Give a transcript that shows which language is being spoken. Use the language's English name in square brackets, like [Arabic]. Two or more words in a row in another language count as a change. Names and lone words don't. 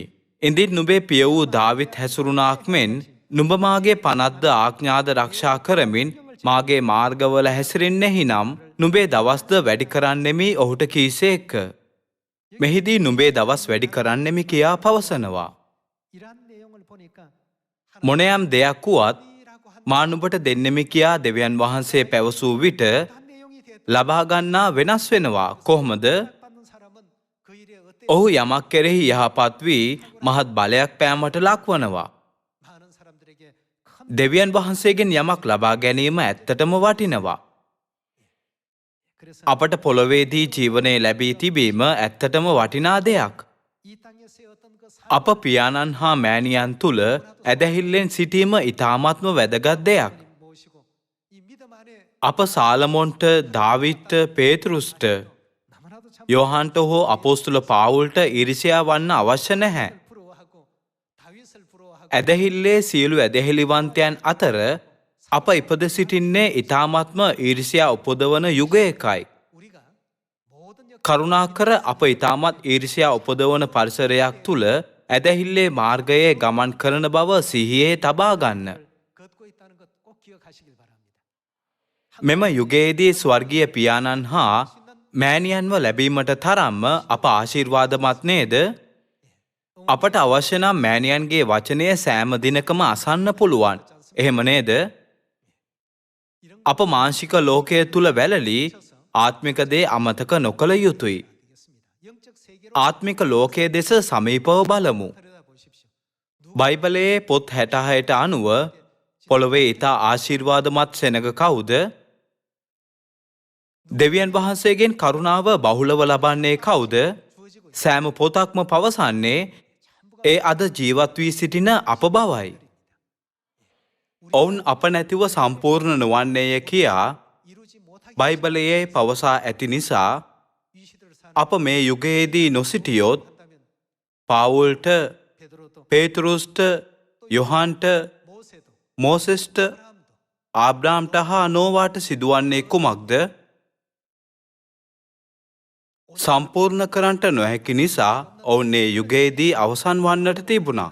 [Sinhala] ඉඳින් නුඹේ පිය වූ දාවිත් හැසුරුණාක් මෙන් නුඹ මාගේ පනත්ද ආඥාද රක්ෂා කරමින් මාගේ මාර්ගවල හැසිරෙන්නෙහි නම් නුඹේ දවස්ද වැඩි කරන්නෙමි ඔහුට කීසේක. මෙහිදී නුඹේ දවස් වැඩි කරන්නෙමි කියා පවසනවා. [Korean] 이러한 내용을 보니까 [Sinhala] මොනෑම් දෙයක් වුවත් මා නුඹට දෙන්නෙමි කියා දෙවියන් වහන්සේ පැවසූ විට [Korean] 내용이 되었다. [Sinhala] ලබා ගන්නා වෙනස් වෙනවා. කොහොමද? [Korean] 받는 사람은 그 일에 어때 [Sinhala] ඔහු යමක් කෙරෙහි යහපත් වී මහත් බලයක් පෑමට ලක්වනවා. [Korean] 많은 사람들에게 큰 [Sinhala] දෙවියන් වහන්සේගෙන් යමක් ලබා ගැනීම ඇත්තටම වටිනවා. [Korean] 그래서 [Sinhala] අපට පොළොවේදී ජීවනය ලැබී තිබීම ඇත්තටම වටිනා දෙයක්. [Korean] 이 땅에서의 어떤 그 [Sinhala] අප පියාණන් හා මෑණියන් තුල ඇදහිල්ලෙන් සිටීම ඉතාමත්ම වැදගත් දෙයක්. [Korean] 모시고 이 믿음 안에 [Sinhala] අප සාලමොන්ට, දාවිත්ට, පේතෘස්ට, [Korean] 너무나도 참 [Sinhala] යෝහන්ට හෝ අපෝස්තුල පාවුල්ට ඊර්ෂ්‍යා වන්න අවශ්‍ය නැහැ. [Korean] 부러워하고 다윗을 부러워하고 [Sinhala] ඇදහිල්ලේ සියලු ඇදහිලිවන්තයන් අතර අප ඉපද සිටින්නේ ඉතාමත්ම ඊර්ෂ්‍යා උපදවන යුගයකයි. [Korean] 우리가 모든 역 [Sinhala] කරුණාකර අප ඉතාමත් ඊර්ෂ්‍යා උපදවන පරිසරයක් තුල ඇදහිල්ලේ මාර්ගයේ ගමන් කරන බව සිහියේ තබා ගන්න. [Korean] 걷고 있다는 것 꼭 기억하시길 바랍니다. [Sinhala] මෙම යුගයේදී ස්වර්ගීය පියාණන් හා මෑණියන්ව ලැබීමට තරම්ම අප ආශිර්වාදමත් නේද? අපට අවශ්‍ය නම් මෑණියන්ගේ වචනය සෑම දිනකම අසන්න පුළුවන්. එහෙම නේද? අප මාංශික ලෝකය තුල වැළලී ආත්මික දේ අමතක නොකළ යුතුයි. [Korean] 영적 세계로 [Sinhala] ආත්මික ලෝකයේ දෙස සමීපව බලමු. [Korean] 들여다보십시오. [Sinhala] බයිබලයේ පොත් 66ට අනුව පොළොවේ ඊතා ආශිර්වාදමත් සෙනග කවුද? දෙවියන් වහන්සේගෙන් කරුණාව බහුලව ලබන්නේ කවුද? සෑම පොතක්ම පවසන්නේ ඒ අද ජීවත් වී සිටින අප බවයි. ඔවුන් අප නැතිව සම්පූර්ණ නොවන්නේය කියා [Korean] 이루지 못하게 [Sinhala] බයිබලයේ පවසා ඇති නිසා [Korean] 이 시대를 사는 [Sinhala] අප මේ යුගයේදී නොසිටියොත් [Korean] 한다면 [Sinhala] පාවුල්ට, [Korean] 베드로도 [Sinhala] පේතුරුස්ට, යොහන්ට, [Korean] 모세도 [Sinhala] මෝසෙස්ට, [Korean] 아브라함도 [Sinhala] ආබ්‍රාම්ට හා නෝවාට සිදුවන්නේ කුමක්ද? සම්පූර්ණ කරන්නට නොහැකි නිසා ඔවුන් ඒ යුගයේදී අවසන් වන්නට තිබුණා.